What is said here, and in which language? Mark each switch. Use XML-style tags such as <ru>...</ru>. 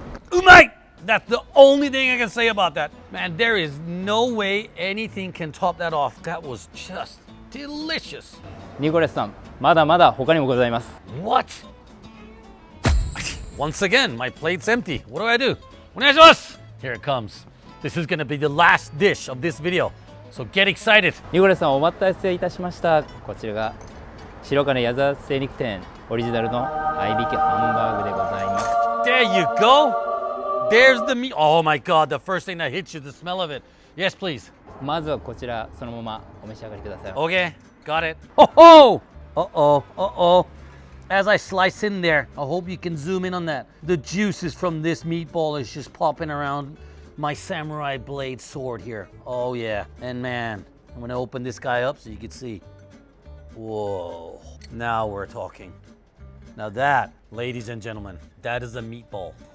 <en>Umai! That's the only thing I can say about that. Man, there is no way anything can top that off. That was just delicious.</en> <ja>ニコレスさん、まだまだ他にもございます。</ja> <en>What? Once again, my plate's empty. What do I do? Onegaishimasu! Here it comes. This is gonna be the last dish of this video. So get excited.</en> <ja>ニコレスさん、お待たせいたしました。こちらが白金矢沢精肉店オリジナルの合いびきハンバーグでございます。</ja> <en>There you go. There's the meat. Oh my God, the first thing that hits you, the smell of it. Yes, please.</en> <ja>まずはこちらそのままお召し上がりください。</ja> <en>Okay, got it. Oh, oh! Uh-oh, uh-oh. As I slice in there, I hope you can zoom in on that. The juices from this meatball is just popping around my samurai blade sword here. Oh yeah, and man, I'm gonna open this guy up so you can see. Whoa, now we're talking. Now that, ladies and gentlemen, that is a meatball.</en>